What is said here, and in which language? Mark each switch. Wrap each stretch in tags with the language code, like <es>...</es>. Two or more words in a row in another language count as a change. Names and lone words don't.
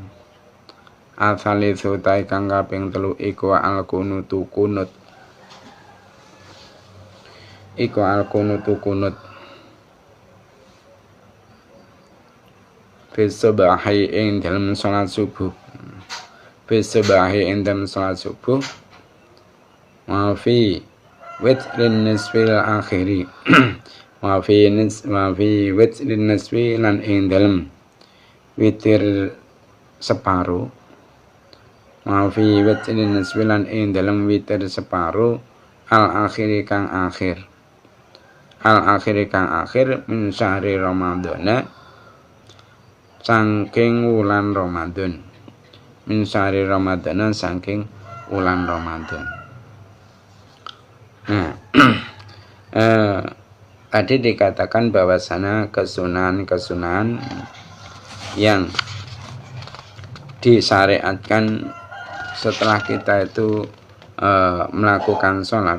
<jv>iku al kunutu kunut, Bisobahi ing dalam salat subuh,</jv> <ar>وفي وتر نصف الآخر وفي وتر نصف</ar> <jv>lan ing dalam witir separuh,</jv> <ar>وفي وتر نصف</ar> <jv>lan ing dalam witir separuh</jv> <ar>الآخر</ar> <jv>kang akhir</jv> <ar>من شهر رمضان</ar> <jv>saking wulan Ramadan, saking wulan Ramadan.</jv> <id>Nah, tadi dikatakan bahwasanya kesunahan yang disyariatkan setelah kita itu melakukan sholat.</id>